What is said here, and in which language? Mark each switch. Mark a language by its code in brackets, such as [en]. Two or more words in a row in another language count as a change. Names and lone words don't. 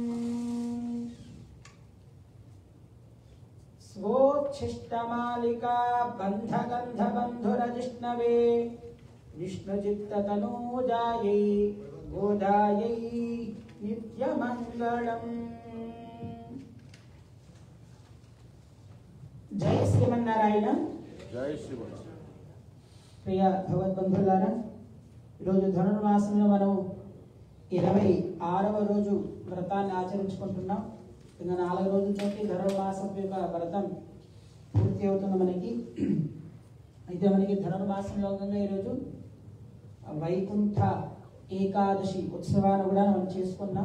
[sa] स्वोच्छिष्टमालिका बन्धगन्धबन्धुरजिष्णवे विष्णुचित्ततनूजायै गोदायै नित्यमंगलम। जय श्रीमन्नारायण। जय श्रीमन। [te] ప్రియ భగవద్బంధులారా, ఈరోజు ధనుర్మాసంలో మనం 26వ రోజు వ్రతాన్ని ఆచరించుకుంటున్నాం. ఇంకా 4 రోజులతోటి ధనుర్మాసం యొక్క వ్రతం పూర్తి అవుతుంది మనకి. అయితే అయితే మనకి ధనుర్మాసంలో భాగంగా ఈరోజు వైకుంఠ ఏకాదశి ఉత్సవాన్ని కూడా మనం చేసుకున్నాం.